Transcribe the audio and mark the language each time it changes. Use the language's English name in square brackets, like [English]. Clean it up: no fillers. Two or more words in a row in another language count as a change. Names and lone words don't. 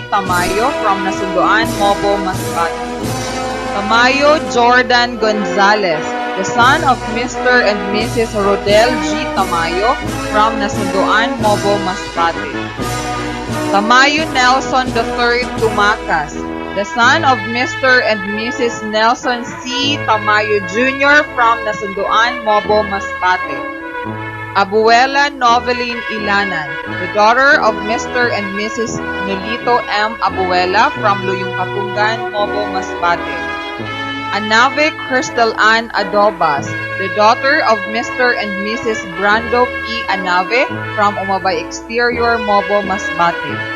[English] Tamayo from Nasunduan, Mobo, Masbate. Tamayo Jordan Gonzalez, the son of Mr. and Mrs. Rodel G. Tamayo from Nasunduan, Mobo, Masbate. Tamayo Nelson III Tumakas, the son of Mr. and Mrs. Nelson C. Tamayo Jr. from Nasunduan, Mobo, Masbate. Abuela Noveline Ilanan, the daughter of Mr. and Mrs. Nolito M. Abuela from Luyong Katungan, Mobo, Masbate. Anave Crystal Ann Adobas, the daughter of Mr. and Mrs. Brando P. Anave from Umabay Exterior, Mobo, Masbate.